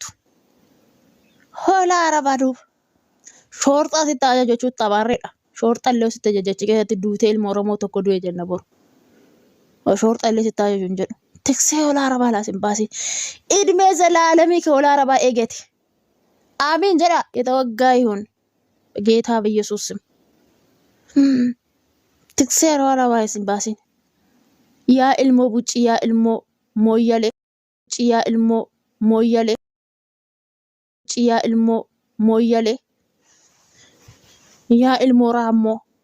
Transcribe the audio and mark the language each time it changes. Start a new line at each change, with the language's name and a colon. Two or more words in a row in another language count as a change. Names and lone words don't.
Oromo: Hoolaa arabaa duuba. Shoorxaa sitti ajajachuutti xabaarreedha. Shoorxaa illee sitti ajajachi keessatti duutee ilma Oromoo tokko du'e jenna boru. Shoorxaa illee sitti ajajuun jedhu. Tiksee hoolaa arabaa ilaa sin baasii. Idmee zalaalamii ka hoolaa arabaa eegate. Amiin jedha
Amharic: የተወጋ ይሁን ጌታ በኢየሱስ ስም።
Oromo: Tiksee hoolaa arabaa sin baasin. Yaa ilmoo bucii yaa ilmoo mooyyalee. Yaa ilmoo mooyyalee. Yaa ilmoo mooyyalee. Yaa ilmoo raammoo.